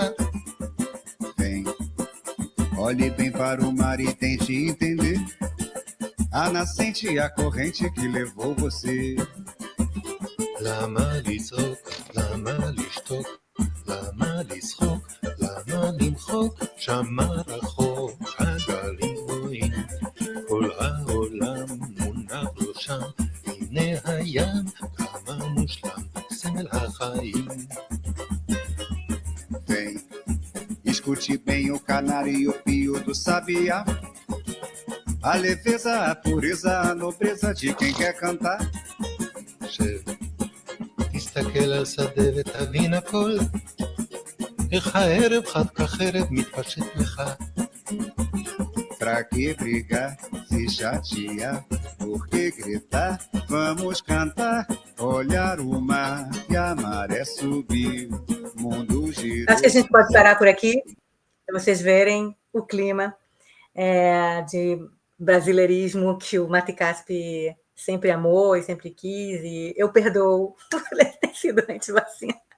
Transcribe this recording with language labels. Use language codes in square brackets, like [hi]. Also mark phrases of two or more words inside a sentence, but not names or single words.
[pt] Vem, olhe bem para o mar e tente entender a nascente e a corrente que levou você. [he] למה לצעוק, למה לשתוק, למה לשחוק, למה למחוק, שמה רחוק הגלים רואים, כל העולם מונח לו שם, הנה הים כמה מושלם, סמל החיים. [pt] Vem, escute bem o canário e o pio do sabiá, a leveza, a pureza, a nobreza de quem quer cantar. [he] שב, תסתכל על שדה ותבין הכל, איך הערב חד כחרב מתפשט לך. [pt] Pra que brigar, se chatear, por que gritar? Vamos cantar, olhar o mar e a maré subir, mundo girou. Acho que a gente pode parar por aqui, para vocês verem o clima de brasileirismo que o Mati Caspi sempre amou e sempre quis, e eu perdoo por ele ter sido anti-vacina.